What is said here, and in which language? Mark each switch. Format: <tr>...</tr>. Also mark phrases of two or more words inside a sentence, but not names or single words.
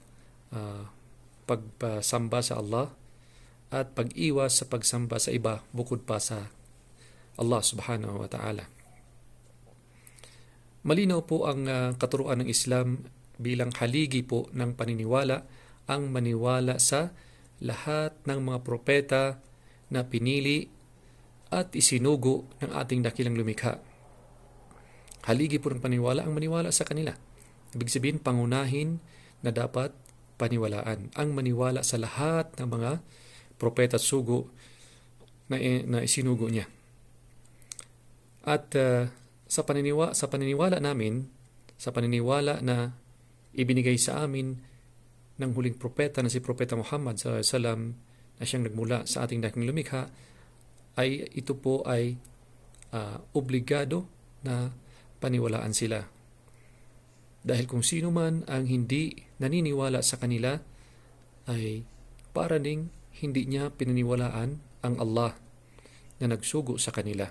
<tl>pagsamba sa Allah at pag-iwas sa pagsamba sa iba bukod pa sa Allah</tl> <ar>سبحانه وتعالى.</ar> <tl>Malinaw po ang katuruan ng Islam bilang haligi po ng paniniwala, ang maniwala sa lahat ng mga propeta na pinili at isinugo ng ating dakilang lumikha. Haligi po ng paniwala ang maniwala sa kanila. Ibig sabihin, pangunahin na dapat paniwalaan ang maniwala sa lahat ng mga propeta at sugo na isinugo niya. At sa paniniwala namin, sa paniniwala na ibinigay sa amin ng huling propeta na si Propeta Muhammad</tl> <ar>صلى الله عليه وسلم,</ar> <tl>na siyang nagmula sa ating dakilang lumikha, ay ito po ay obligado na paniwalaan sila. Dahil kung sino man ang hindi naniniwala sa kanila ay para ding hindi niya pinaniwalaan ang Allah na nagsugo sa kanila.</tl>